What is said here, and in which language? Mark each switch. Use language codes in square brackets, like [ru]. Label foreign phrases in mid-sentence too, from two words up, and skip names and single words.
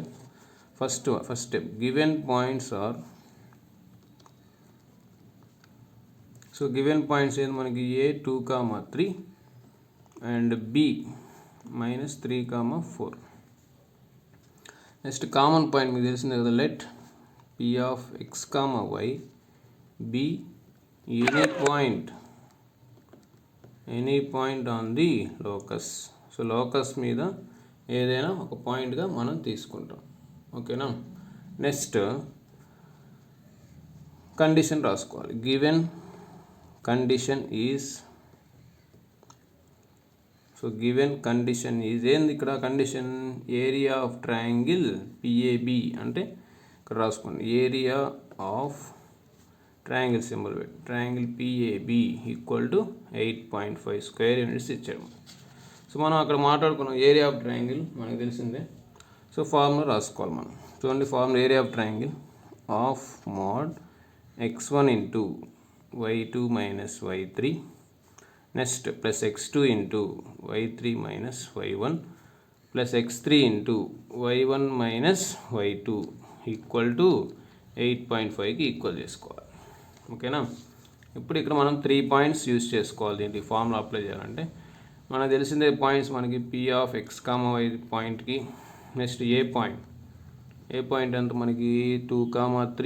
[en] first step given points are. so given points [te] ఏంటి మనకి? [en] A 2, 3 and B -3, 4. [te] నెక్స్ట్ [en] common point [te] మీకు తెలిసిందే కదా. [en] let P of x, y be any point on the locus. [te] సో లోకస్ మీద ఏదైనా ఒక పాయింట్గా మనం తీసుకుంటాం. ఓకేనా? [en] next condition [te] రాసుకోవాలి. [en] given condition is. so given condition is [te] ఏంది ఇక్కడ? [en] condition area of triangle PAB [te] అంటే ఇక్కడ రాసుకోండి. [en] area of triangle symbol పెట్టి triangle PAB = 8.5 square units ఇచ్చాడు. [te] సో మనం అక్కడ మాట్లాడుకున్నాం [en] area of triangle [te] మనకు తెలిసిందే. [en] so formula [te] రాసుకోవాలి మనం. చూడండి [en] formula area of triangle half mod x1 × y2 - y3 next plus x2 × y3 - y1 plus x3 × y1 - y2 = 8.5కి equal చేసుకోవాలి. [te] ఓకేనా? ఇప్పుడు ఇక్కడ మనం 3 [en] points use [te] చేసుకోవాలి. దీనికి ఫార్ములా అప్లై చేయాలంటే మనకు తెలిసిందే పాయింట్స్ మనకి [en] P of x, y [te] పాయింట్కి. నెక్స్ట్ ఏ పాయింట్ ఎంత మనకి 2, 3.